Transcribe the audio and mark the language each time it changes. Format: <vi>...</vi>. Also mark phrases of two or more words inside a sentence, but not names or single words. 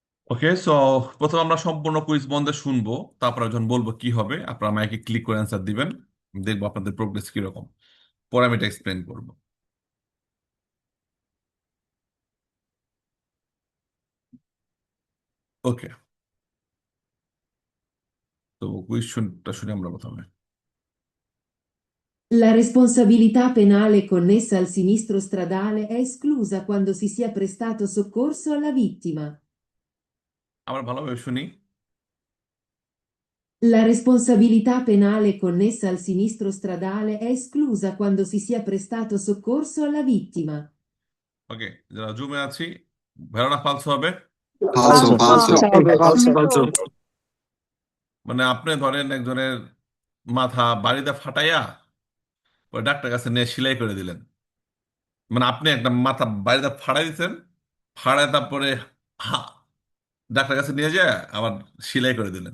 <bn>ওকে, সো প্রথমে আমরা সম্পূর্ণ কুইজ বন্ধে শুনবো, তারপরে যখন বলবো কি হবে আপনারা মাইকে ক্লিক করে অ্যান্সার দিবেন। দেখবো আপনাদের প্রোগ্রেস কিরকম, পরে আমি এটা এক্সপ্লেন করবো। ওকে, তো কুইজ শুনি আমরা প্রথমে।</bn> <it>La responsabilità penale connessa al sinistro stradale è esclusa quando si sia prestato soccorso alla vittima.</it> <bn>আবার ভালোভাবে শুনি।</bn> <it>La responsabilità penale connessa al sinistro stradale è esclusa quando si sia prestato soccorso alla vittima.</it> <bn>ওকে, যারা জুমে আছি,</bn> <it>vero no falso</it> <bn>হবে।</bn> <it>Falso, falso. Falso, falso.</it> <bn>মানে আপনি ধরেন একজনের মাথা বাড়িতে ফাটাইয়া ওই ডাক্তার কাছে নিয়ে সেলাই করে দিলেন। মানে আপনি একটা মাথা বাড়িতে ফাটাই দিচ্ছেন, ফাড়ায় তারপরে হা- ডাক্তার কাছে নিয়ে যায় আবার সেলাই করে দিলেন।</bn>